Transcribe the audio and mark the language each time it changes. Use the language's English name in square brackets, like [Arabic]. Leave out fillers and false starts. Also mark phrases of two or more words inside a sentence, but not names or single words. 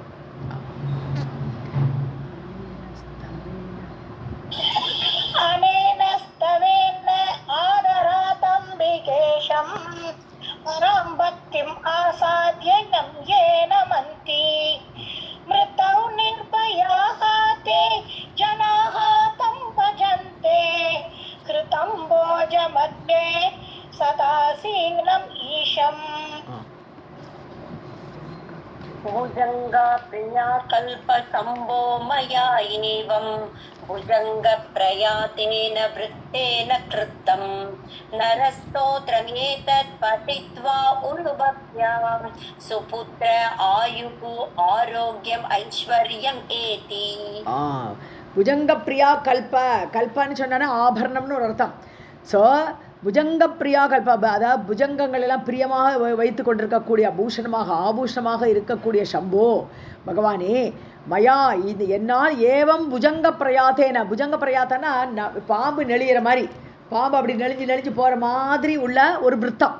[Sanskrit] अनेन स्तवेन आदरात् अम्बिकेशम् पराम् भक्तिम् आसाद्य यम् ये नमन्ति मृतौ निर्भयाः ते जनाः तं भजन्ते कृतम् भोज मध्ये सदासीनम् ईशम्. भुजङ्गा प्रिया कल्पसम्भो मया एवं भुजङ्गप्रयातेन वृत्तेन कृतं नरस्तोत्रमेतत् पठित्वा उरुभक्त्या सुपुत्र आयुः आरोग्यम् ऐश्वर्यम् एति. भुजङ्ग प्रिया कल्प, [Tamil] கல்பன்னு சொன்னா ஆபரணம்னு ஒரு அர்த்தம். ஸோ [Sanskrit] भुजङ्ग प्रिया कल्प, [Tamil] அதாவது புஜங்கங்கள் எல்லாம் பிரியமாக வைத்து கொண்டிருக்கக்கூடிய பூஷணமாக, ஆபூஷணமாக இருக்கக்கூடிய சம்போ பகவானே, மயா இது என்னால் [Sanskrit] एवम् भुजङ्ग प्रयातेन, [Tamil] புஜங்க பிரயாத்தனா பாம்பு நெளிகிற மாதிரி, பாம்பு அப்படி நெளிஞ்சு போகிற மாதிரி உள்ள ஒரு விருத்தம்.